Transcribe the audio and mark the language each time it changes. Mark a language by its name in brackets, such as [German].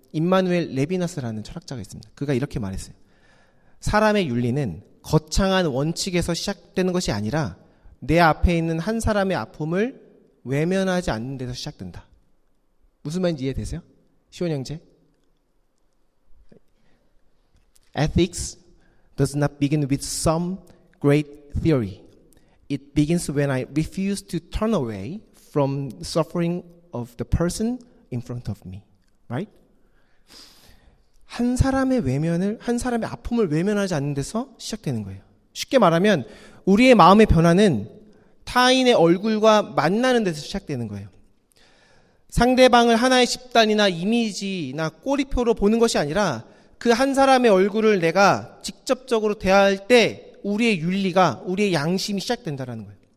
[Korean] 임마누엘 레비나스라는 철학자가 있습니다. 그가 이렇게 말했어요. 사람의 윤리는 거창한 원칙에서 시작되는 것이 아니라 내 앞에 있는 한 사람의 아픔을 외면하지 않는 데서 시작된다. 무슨 말인지 이해되세요? 시원 형제? [English] Ethics does not begin with some great theory. It begins when I refuse to turn away from suffering of the person in front of me. Right? [Korean] 한 사람의 아픔을 외면하지 않는 데서 시작되는 거예요. 쉽게 말하면 우리의 마음의 변화는 타인의 얼굴과 만나는 데서 시작되는 거예요. 상대방을 하나의 집단이나 이미지나 꼬리표로 보는 것이 아니라 그 한 사람의 얼굴을 내가 직접적으로 대할 때 우리의 윤리가, 우리의 양심이 시작된다는 거예요.